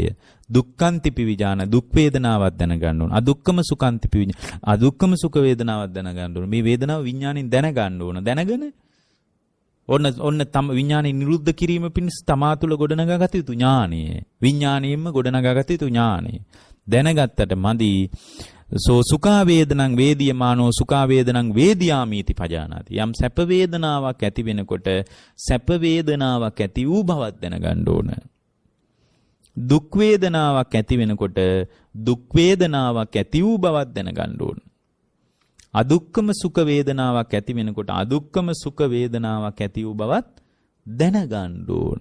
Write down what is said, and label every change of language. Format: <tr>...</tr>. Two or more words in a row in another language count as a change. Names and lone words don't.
<si>දුක්ඛන්තිපි විඥාන දුක් වේදනාවක් දැනගන්න ඕන.</si> <pi>අදුක්කම සුඛන්තිපි</pi> <si>විඥාන අදුක්කම සුඛ වේදනාවක් දැනගන්න ඕන. මේ වේදනාව විඥාණයෙන් දැනගන්න ඕන. දැනගෙන ඔන්න තම විඥාණය නිරුද්ධ කිරීම පිණිස තමා තුළ ගොඩනගාගත යුතු ඥානය. විඥාණයෙන්ම ගොඩනගාගත යුතු ඥානය. දැනගත්තට මදි</si> <pi>සෝ සුඛා වේදනං වේදියමානෝ සුඛා වේදනං වේදියාමීති පජානාති.</pi> <si>යම් සැප වේදනාවක් ඇති වෙනකොට සැප වේදනාවක් ඇති වූ බවක් දැනගන්න ඕන. දුක් වේදනාවක් ඇති වෙනකොට දුක් වේදනාවක් ඇති වූ බවක් දැනගන්න ඕන. අදුක්කම සුඛ වේදනාවක් ඇති වෙනකොට අදුක්කම සුඛ වේදනාවක් ඇති වූ බවත් දැනගන්න ඕන.</si>